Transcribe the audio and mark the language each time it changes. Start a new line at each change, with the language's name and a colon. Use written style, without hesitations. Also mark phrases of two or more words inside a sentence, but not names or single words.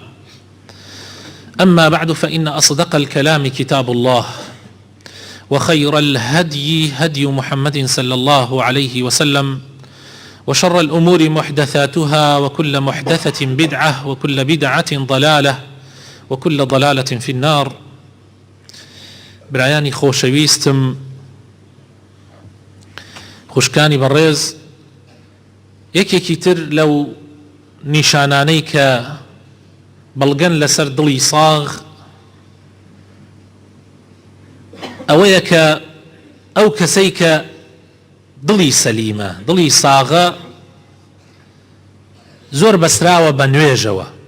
Arabic: أما بعد، فإن أصدق الكلام كتاب الله، وخير الهدي هدي محمد صلى الله عليه وسلم، وشر الأمور محدثاتها، وكل محدثة بدعة، وكل بدعة ضلالة، وكل ضلالة في النار.
Central Kurdish: برایانی خۆشەویستم، خوشکانی بەڕێز، یەکێکی تر لەو نیشانانەی کە بەڵگەن لەسەر دڵی ساغ ئەوەیە کە ئەو کەسەی کە دڵی سەلیمە، دڵی ساغە، زۆر بەسراوە بە نوێژەوە.